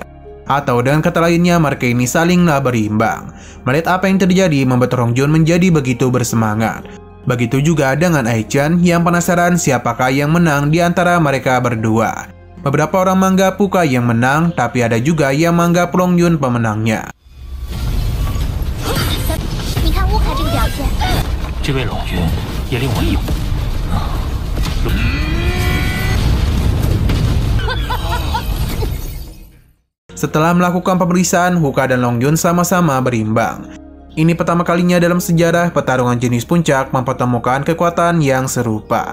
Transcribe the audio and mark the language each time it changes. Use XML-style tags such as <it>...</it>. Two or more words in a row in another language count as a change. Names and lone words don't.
<id>Atau dengan kata lainnya, mereka ini salinglah berimbang. Melihat apa yang terjadi membuat Long Yun menjadi begitu bersemangat. Begitu juga dengan Ai-chan yang penasaran siapakah yang menang di antara mereka berdua. Beberapa orang menganggap Uka yang menang, tapi ada juga yang menganggap Long Yun pemenangnya.</id> <zh>你看乌凯这个表现，这位龙云也令我意外。</zh> <id>Setelah melakukan pemeriksaan, Uka dan Long Yun sama-sama berimbang. Ini pertama kalinya dalam sejarah pertarungan jenis puncak mempertemukan kekuatan yang serupa.</id>